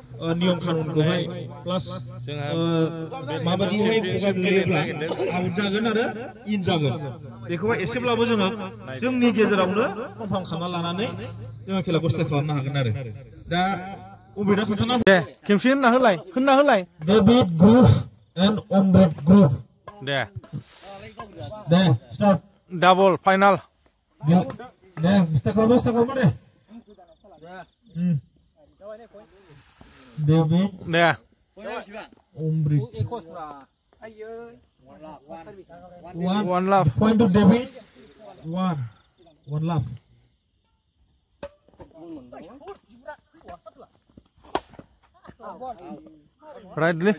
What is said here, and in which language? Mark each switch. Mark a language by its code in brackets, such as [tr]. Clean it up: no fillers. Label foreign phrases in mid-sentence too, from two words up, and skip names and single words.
[brx] नियम खानुनखौहाय प्लास माबायदिहाय गगा गोग्लैयोब्ला आउट जागोन आरो इन जागोन बेखौहाय एसेब्लाबो जोङो जोंनि गेजेरावनो कनफार्म खालामना लानानै जोङो खेलाखौ स्टार्ट खालामनो हागोन आरो दा अबेदा खोन्थाना दे खेमसे होनना होलाय [en] David group and Ambed group [brx] दे स्टार्ट [en] double final [brx] दे स्टार्ट खालामो दे David दे Umbrit [en] one love point to David one love right to